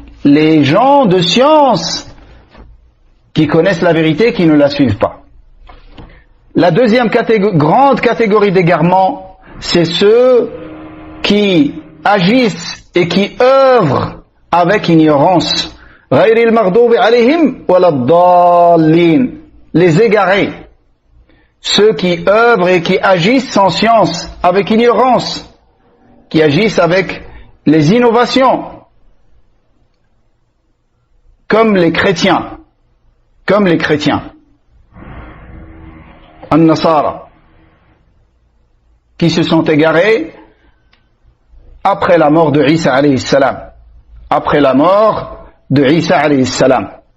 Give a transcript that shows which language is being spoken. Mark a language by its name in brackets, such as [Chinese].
[French] les gens de science qui connaissent la vérité, qui ne la suivent pas. La deuxième grande catégorie d'égarement, c'est ceux qui agissent et qui œuvrent avec ignorance. [Arabic] غير المغضوب عليهم ولا الضالين. [French] Les égarés. Ceux qui œuvrent et qui agissent sans science, avec ignorance, qui agissent avec les innovations, comme les chrétiens, An-Nasara, qui se sont égarés après la mort de Isa alayhi salam, après la mort de Isa alayhi salam.